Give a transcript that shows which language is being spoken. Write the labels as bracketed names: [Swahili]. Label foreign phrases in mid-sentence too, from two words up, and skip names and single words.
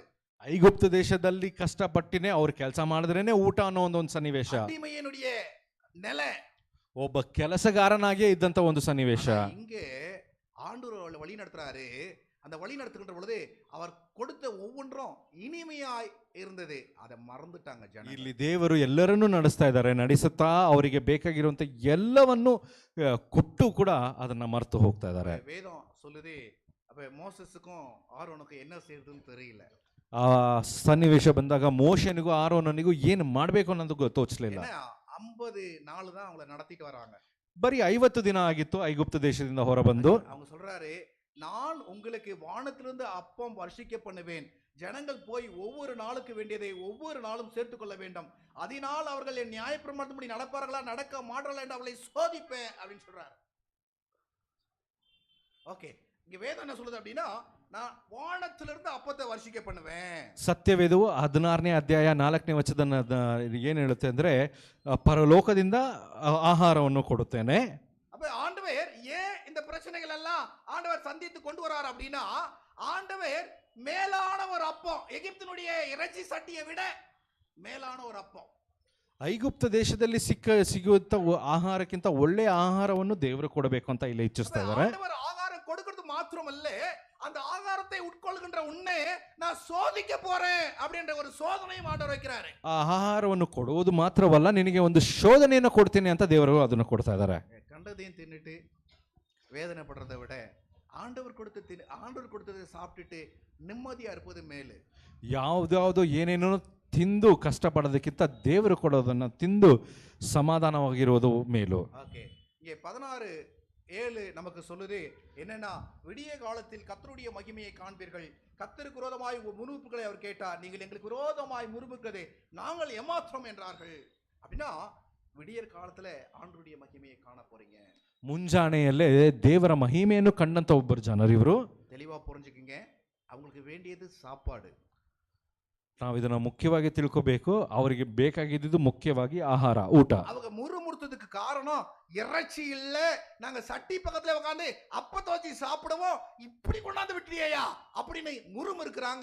[Kannada] ಐಗುಪ್ತ ದೇಶದಲ್ಲಿ ಕಷ್ಟಪಟ್ಟಿನೇ ಅವ್ರು ಕೆಲಸ ಮಾಡಿದ್ರೇನೆ ಊಟ ಅನ್ನೋ ಒಂದು ಸನ್ನಿವೇಶ. [Tamil] அடிமையினுடைய நிலை, [Kannada] ಒಬ್ಬ ಕೆಲಸಗಾರನಾಗಿಯೇ ಇದ್ದಂತ ಒಂದು ಸನ್ನಿವೇಶ. [Tamil] இங்கே ஆண்டவர் வழி நடத்துறாரு. அந்த வழி நடத்துகின்ற பொழுது அவர் கொடுத்த ஒவ்வொன்றும் இனிமையாய் இருந்தது, அதை மறந்துட்டாங்க ஜனங்கள். [Kannada] ಇಲ್ಲಿ ದೇವರು ಎಲ್ಲರನ್ನೂ ನಡೆಸ್ತಾ ಇದ್ದಾರೆ, ನಡೆಸುತ್ತಾ ಅವರಿಗೆ ಬೇಕಾಗಿರುವಂತ ಎಲ್ಲವನ್ನು ಕೊಟ್ಟು ಕೂಡ ಅದನ್ನ ಮರೆತು ಹೋಗ್ತಾ ಇದ್ದಾರೆ. [Tamil] வேதம் சொல்லுது, அப்ப மோசஸுக்கும் ஆரோனுக்கும் என்ன செய்யறதுன்னு தெரியல. [Kannada] ಆ ಸನ್ನಿವೇಶ ಬಂದಾಗ ಮೋಶನಿಗೂ ಆರೋನನಿಗೂ ಏನು ಮಾಡ್ಬೇಕು ಅನ್ನೋದು ತೋಚಲಿಲ್ಲ. [Tamil] 50 நாள் தான் அவங்கள நடத்திட்டு வராங்க. [Kannada] ಬರೀ 50 ದಿನ ಆಗಿತ್ತು ಐಗುಪ್ತ ದೇಶದಿಂದ ಹೊರಬಂದು. [Tamil] அவங்க சொல்றாரு, நான் உங்களுக்கு வானத்திலிருந்து அப்பம் வர்ஷிக்க பண்ணுவேன், ஜனங்கள் போய் ஒவ்வொரு நாளுக்கு வேண்டியதை ஒவ்வொரு நாளும் சேர்த்துக் கொள்ள வேண்டும், அதனால் அவர்கள் என் நியாயப்பிரமாணத்தின்படி நடப்பார்களா நடக்க மாட்டார்களா என்று அவளை சோதிப்பேன் அப்படின்னு சொல்றாரு. ஓகே, இங்க வேதம் என்ன சொல்லுது அப்படின்னா, நான் வானத்திலிருந்து அப்பத்தை வர்ஷிக்க பண்ணுவேன். [Kannada] ಸತ್ಯವೇದವು 16ನೇ ಅಧ್ಯಾಯ 4ನೇ ವಚನ ಏನ್ ಹೇಳುತ್ತೆ ಅಂದ್ರೆ, ಪರಲೋಕದಿಂದ ಆಹಾರವನ್ನು ಕೊಡುತ್ತೇನೆ. [Tamil] அப்ப ஆண்டவர் ஏன் இந்த பிரச்சனைகள் எல்லாம் ஆண்டவர் சந்தித்து கொண்டு வரார் அப்படின்னா, ஆண்டவர் மேலான ஒரு அப்பம், எகிப்தினுடைய இறைச்சி சட்டியை விட மேலான ஒரு அப்பம். [Kannada] ಐಗುಪ್ತ ದೇಶದಲ್ಲಿ ಸಿಗುವಂತ ಆಹಾರಕ್ಕಿಂತ ಒಳ್ಳೆ ಆಹಾರವನ್ನು ದೇವರು ಕೊಡಬೇಕು ಅಂತ ಇಲ್ಲಿ ಇಚ್ಛಿಸ್ತಾ ಇದ್ದಾರೆ. [Tamil] ஆண்டவர் ஆகாரம் கொடுக்கிறது மாத்திரமல்ல, அந்த ஆகாரத்தை உட்கொள்கின்ற உன்னை நான் சோதிக்க போறேன் அப்படின்ற ஒரு சோதனையும் ஆண்டவர் வைக்கிறாரு. [Kannada] ಆ ಆಹಾರವನ್ನು ಕೊಡುವುದು ಮಾತ್ರವಲ್ಲ, ನಿನಗೆ ಒಂದು ಶೋಧನೆಯನ್ನು ಕೊಡ್ತೀನಿ ಅಂತ ದೇವರು ಅದನ್ನು ಕೊಡ್ತಾ ಇದ್ದಾರೆ. [Tamil] கண்டதையும் தின்னுட்டு வேதனைப்படுறதை விட ஆண்டவர் கொடுத்ததை சாப்பிட்டுட்டு நிம்மதியா இருப்பது மேலு. [Kannada] ಯಾವ್ದಾವ್ದು ಏನೇನೋ ತಿಂದು ಕಷ್ಟಪಡೋದಕ್ಕಿಂತ ದೇವರು ಕೊಡೋದನ್ನ ತಿಂದು ಸಮಾಧಾನವಾಗಿರುವುದು ಮೇಲು. [Tamil] ஓகே, இங்கே 16:7 நமக்கு சொல்லுது என்னன்னா, விடிய காலத்தில் கர்த்தருடைய மகிமையை காண்பீர்கள், கர்த்தருக்கு விரோதமாய் முறுமுறுப்புகளை அவர் கேட்டார், நீங்கள் எங்களுக்கு விரோதமாய் முறுமுறுக்கிறதே நாங்கள் ஏமாற்றோம் என்றார்கள். அப்படின்னா விடியற் காலத்துல ஆண்டவருடைய மகிமையை காண போறீங்க. [Kannada] ಮುಂಜಾನೆಯಲ್ಲೇ ದೇವರ ಮಹಿಮೆಯನ್ನು ಕಂಡಂತ ಒಬ್ಬರು ಜನರು ಇವರು. [Tamil] தெளிவா புரிஞ்சுக்குங்க, அவங்களுக்கு வேண்டியது சாப்பாடு. [Kannada] ನಾವು ಇದನ್ನ ಮುಖ್ಯವಾಗಿ ತಿಳ್ಕೋಬೇಕು. ಅವರಿಗೆ ಬೇಕಾಗಿದ್ದು ಮುಖ್ಯವಾಗಿ ಆಹಾರ, ಊಟ. [Tamil] அவங்க முறுமுறுத்ததுக்கு காரணம் இறைச்சி இல்ல, நாங்க சட்டி பக்கத்துல உட்காந்து அப்பத்தை வச்சு சாப்பிடுவோம், இப்படி கொண்டாந்து விட்டுறியா அப்படின்னு முறுமுறுக்கிறாங்க.